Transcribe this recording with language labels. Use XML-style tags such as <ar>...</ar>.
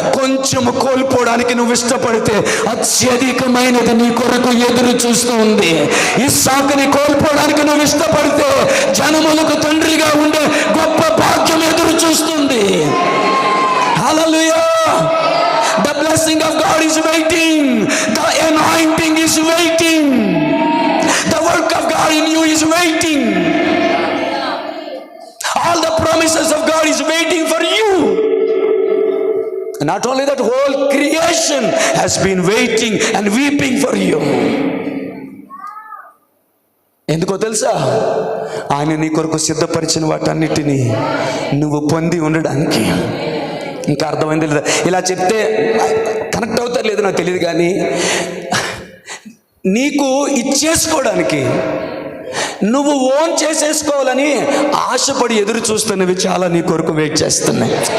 <te>కొంచెము కోల్పోవడానికి నువ్వు ఇష్టపడితే అత్యధికమైనది నీ కొరకు ఎదురు చూస్తూ ఉంది. ఇస్సాకుని కోల్పోవడానికి నువ్వు ఇష్టపడితే జనములకు తండ్రిగా ఉండే గొప్ప భాగ్యం ఎదురు చూస్తుంది. హల్లెలూయా.</te> <en>The blessing of God is waiting. The anointing is waiting. The work of God in you is waiting. All the promises of God is waiting for you. Not only that, whole creation has been waiting and weeping for you.</en> <te>ఎందుకో తెలుసా? ఆయన నీ కొరకు సిద్ధపరిచిన వాటన్నిటినీ నువ్వు పొంది ఉండడానికి. ఇంకా అర్థమైంది లేదా? ఇలా చెప్తే కనెక్ట్ అవుతారు లేదు నాకు తెలియదు, కానీ నీకు ఇచ్చేసుకోవడానికి, నువ్వు ఓన్ చేసేసుకోవాలని ఆశపడి ఎదురు చూస్తున్నవి చాలా నీ కొరకు వెయిట్ చేస్తున్నాయి.</te>